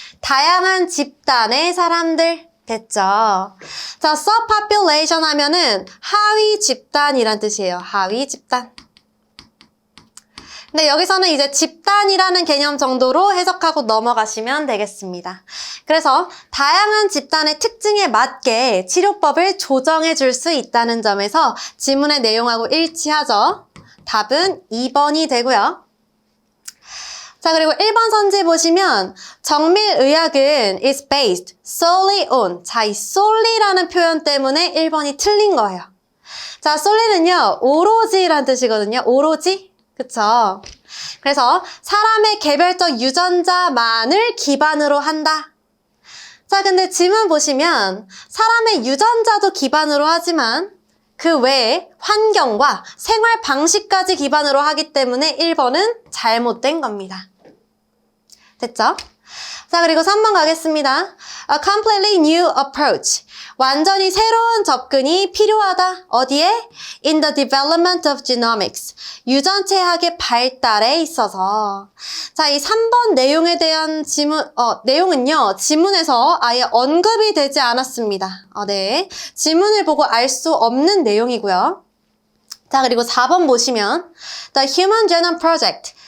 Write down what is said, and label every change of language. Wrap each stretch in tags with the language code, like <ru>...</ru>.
<ko>다양한 집단의 사람들. 됐죠? 자, subpopulation 하면은 하위 집단이란 뜻이에요. 하위 집단. 근데 여기서는 이제 집단이라는 개념 정도로 해석하고 넘어가시면 되겠습니다. 그래서 다양한 집단의 특징에 맞게 치료법을 조정해 줄 수 있다는 점에서 지문의 내용하고 일치하죠. 답은 2번이 되고요. 자, 그리고 1번 선지 보시면 정밀의학은</ko> <en>is based solely on.</en> <ko>자, 이 solely라는 표현 때문에 1번이 틀린 거예요. 자, solely는요, 오로지라는 뜻이거든요. 오로지. 그쵸? 그래서 사람의 개별적 유전자만을 기반으로 한다. 자, 근데 지문 보시면 사람의 유전자도 기반으로 하지만 그 외에 환경과 생활 방식까지 기반으로 하기 때문에 1번은 잘못된 겁니다. 됐죠? 자, 그리고 3번 가겠습니다.</ko> <en>A completely new approach.</en> <ko>완전히 새로운 접근이 필요하다. 어디에?</ko> <en>In the development of genomics.</en> <ko>유전체학의 발달에 있어서. 자, 이 3번 내용에 대한 내용은요, 지문에서 아예 언급이 되지 않았습니다. 네. 지문을 보고 알 수 없는 내용이고요. 자, 그리고 4번 보시면</ko> <en>The Human Genome Project.</en>